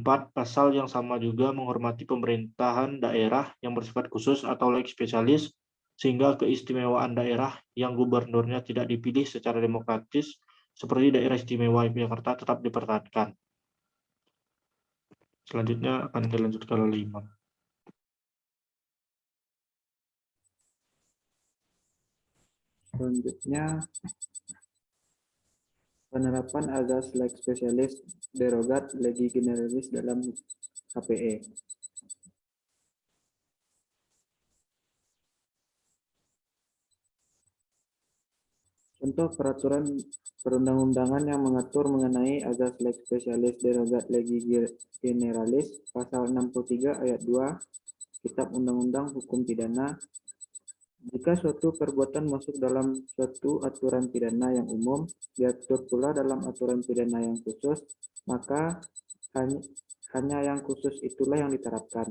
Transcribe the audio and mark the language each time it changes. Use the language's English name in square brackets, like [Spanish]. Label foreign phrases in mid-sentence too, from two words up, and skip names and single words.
[Indonesian] Pasal yang sama juga menghormati pemerintahan daerah yang bersifat khusus atau [Latin] lex spesialis, [Indonesian] sehingga keistimewaan daerah yang gubernurnya tidak dipilih secara demokratis, seperti daerah istimewa Yogyakarta, tetap dipertahankan. Selanjutnya akan dilanjutkan oleh Imam. Selanjutnya, penerapan azas [Latin] lex specialis derogat legi generalis [Indonesian] dalam HPE. Contoh peraturan perundang-undangan yang mengatur mengenai azas [Latin] lex specialis derogat legi generalis, [Indonesian] pasal 63 ayat 2 Kitab Undang-Undang Hukum Pidana. Jika suatu perbuatan masuk dalam suatu aturan pidana yang umum, diatur pula dalam aturan pidana yang khusus, maka hanya yang khusus itulah yang diterapkan.